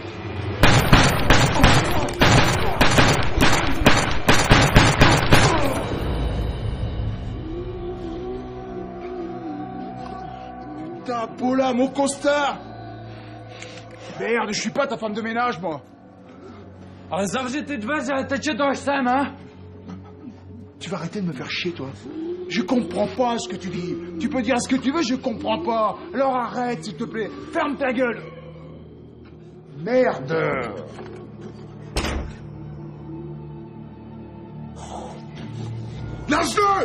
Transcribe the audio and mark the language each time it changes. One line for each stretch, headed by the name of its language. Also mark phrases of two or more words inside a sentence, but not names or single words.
French: Putain, Paula, mon costard. Merde, je suis pas ta femme de ménage, moi.
Czech: Ale zavři ty dveře, teče to až sem,
French: hein? Tu vas arrêter de me faire chier, toi. Je comprends pas ce que tu dis. Tu peux dire ce que tu veux, je comprends pas. Alors arrête, s'il te plaît. Ferme ta gueule. Merde. Lâche-le!